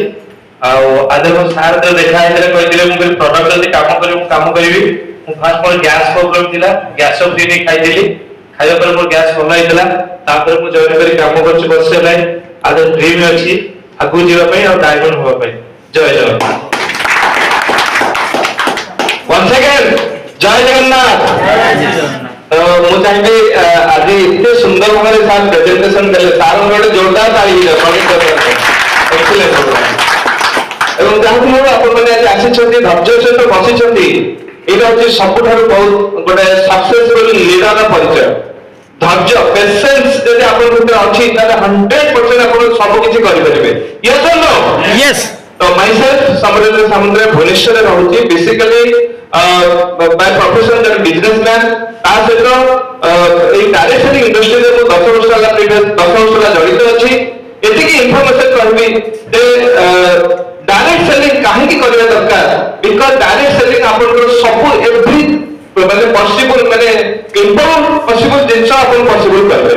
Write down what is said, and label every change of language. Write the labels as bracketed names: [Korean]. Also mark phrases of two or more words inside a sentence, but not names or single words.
[Odia] ଆଉ ଆଜି ମୋ ସାର୍ ଯୋଉ ଦେଖା ହେଇଥିଲେ କହିଥିଲେ ମୁଁ କହିଲି ପ୍ରଡକ୍ଟ ଯଦି କାମ କରିବି ମୁଁ କାମ କରିବି। ମୁଁ ଫାଷ୍ଟ ମୋର [English] gas problem [Odia] ଥିଲା, ଗ୍ୟାସ୍ ଅଫ୍ ନେଇ ଖାଇଥିଲି, ଖାଇବା ପରେ ମୋର ଗ୍ୟାସ୍ ଭଲ ହେଇଥିଲା। ତାପରେ ମୁଁ ଜଏନ୍ କରି କାମ କରୁଛି ବର୍ଷେ ହେଲାଣି। ଆଉ ଡ୍ରିମ୍ ଅଛି ଆଗକୁ ଯିବା ପାଇଁ ଆଉ ଡାଇମଣ୍ଡ ହବା ପାଇଁ। ଜୟ ଜଗନ୍ନାଥ। [English] once again [Odia] ଜୟ ଜଗନ୍ନାଥ। ମୁଁ ଚାହିଁବି ଆଜି ଏତେ ସୁନ୍ଦର ଭାବରେ ସାର୍ ପ୍ରେଜେଣ୍ଟେସନ ଦେଲେ, ସାର୍ ଗୋଟେ ଜୋରଦାର ତାଳି ଏବଂ ଯାହାକୁ ମୁଁ ଆପଣମାନେ ଆଜି ଆସିଛନ୍ତି ଧୈର୍ଯ୍ୟ ସହିତ ବସିଛନ୍ତି, ଏଇଟା ହଉଛି ସବୁଠାରୁ ବହୁତ ଗୋଟେ [English] successful leaderର [Odia] ପରିଚୟ। ଧୈର୍ଯ୍ୟ ପେସେନ୍ସ ଯଦି ଆପଣଙ୍କ ଭିତରେ ଅଛି ତାହେଲେ 100% ଆପଣ ସବୁ କିଛି କରିପାରିବେ। [English] yes or no? Yes. [Odia] ତ myself ସମରେନ୍ଦ୍ର ସାମନ୍ତରାୟ ଭୁବନେଶ୍ୱରରେ ରହୁଛି। [English] basically by profession [Odia] ଜଣେ ବିଜନେସମ୍ୟାନ, ତା ସହିତ ଏଇ [English] direct selling industryରେ [Odia] ମୁଁ 10 ବର୍ଷ ହେଲା ଜଡ଼ିତ ଅଛି। ଏତିକି ଇନଫର୍ମେସନ କହିବି ଯେ [English] direct selling [Odia] କାହିଁକି କରିବା ଦରକାର, [English] because direct selling [Odia] ଆପଣଙ୍କର ସବୁ ଏଭ୍ରି ମାନେ ପସିବଲ ମାନେ [English] important possible [Odia] ଜିନିଷ ଆପଣ ପସିବଲ କରିପାରିବେ।